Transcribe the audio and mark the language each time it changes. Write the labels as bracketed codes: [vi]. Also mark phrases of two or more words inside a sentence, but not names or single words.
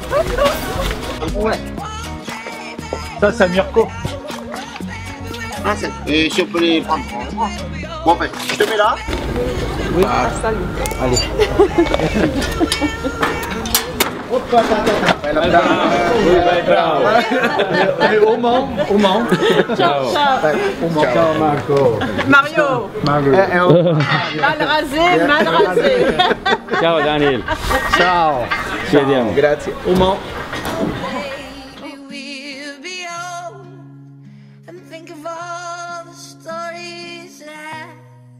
[fr] Ouais. Ça, c'est Mirko. Ah, et si on peut les prendre. Bon, ben, je te mets là. Oui, salut. Allez. Hop, au Mans. [it] Ciao, ciao. Ciao, Marco. [fr] Mario. Mal rasé. [it] Ciao Daniel. Ciao. Ci vediamo. Grazie. [fr] Au Mans. [en] And think of all the stories that